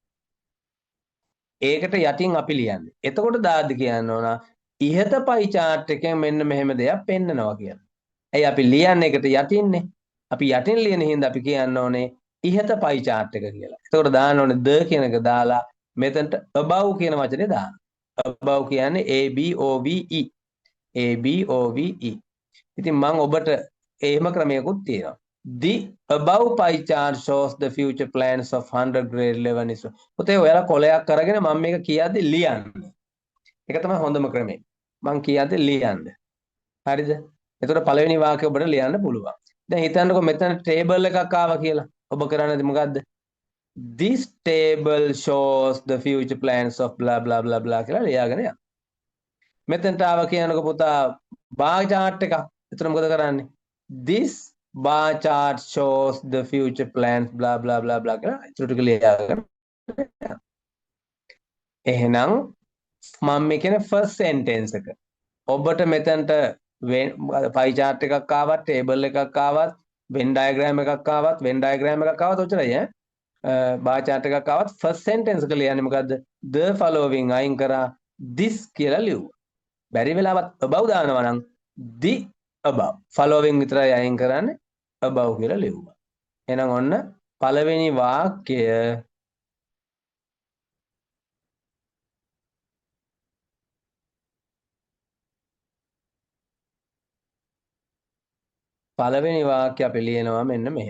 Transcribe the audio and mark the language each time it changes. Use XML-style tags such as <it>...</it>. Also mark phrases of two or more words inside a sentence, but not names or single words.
<si>ඒකට යටින් අපි ලියන්නේ. එතකොට දාද්දි කියන්න ඕන ඉහත</si> <en>pie chart</en> <si>එකෙන් මෙන්න මෙහෙම දෙයක් පෙන්නනවා කියලා. ඇයි අපි ලියන්නේ ඒකට යටින්නේ? අපි යටින් ලියන හින්දා අපි කියන්න ඕනේ ඉහත</si> <en>pie chart</en> <si>එක කියලා. එතකොට දාන්න ඕනේ the කියන එක දාලා මෙතනට above කියන වචනේ දාන්න. above කියන්නේ</si> <en>ABOVE. ABOVE.</en> <si>ඉතින් මම ඔබට එහෙම ක්‍රමයකුත් තියෙනවා.</si> <en>The above pie chart shows the future plans of 100 grade 11 is.</en> <si>පුතේ ඔයාලා කොලයක් අරගෙන මම මේක කියද්දි ලියන්න. ඒක තමයි හොඳම ක්‍රමය. මම කියද්දි ලියන්න. හරිද? එතකොට පළවෙනි වාක්‍යය ඔබට ලියන්න පුළුවන්. දැන් හිතන්නකෝ මෙතන ටේබල් එකක් ආවා කියලා. ඔබ කරන්නේ මොකද්ද?</si> <en>This table shows the future plans of blah blah blah blah</en> <si>කියලා ලියාගෙන යන්න. මෙතනට ආවා කියනකො පුතා</si> <en>bar chart</en> <si>එකක්. එතන මොකද කරන්නේ?</si> <en>This bar chart shows the future plans blah blah blah blah</en> <si>කියලා ඉතුරු ටික ලියාගෙන යන්න. එහෙනම් මම මේ කියන්නේ</si> <en>first sentence</en> <si>එක. ඔබට මෙතනට</si> <en>pie chart</en> <si>එකක් ආවත් table එකක් ආවත්</si> <en>Venn diagram</en> <si>එකක් ආවත්</si> <en>Venn diagram</en> <si>එකක් ආවත් ඔච්චරයි ඈ.</si> <en>bar chart</en> <si>එකක් ආවත්</si> <en>first sentence</en> <si>එක ලියන්නේ මොකද්ද?</si> <en>The following</en> <si>අයින් කරා this කියලා ලියුවා. බැරි වෙලාවත් above දානවා නම්</si> <en>the above.</en> <si>following විතරයි අයින් කරන්නේ above කියලා ලියුවා. එහෙනම් ඔන්න පළවෙනි වාක්‍ය අපි ලියනවා මෙන්න මෙහෙම.</si>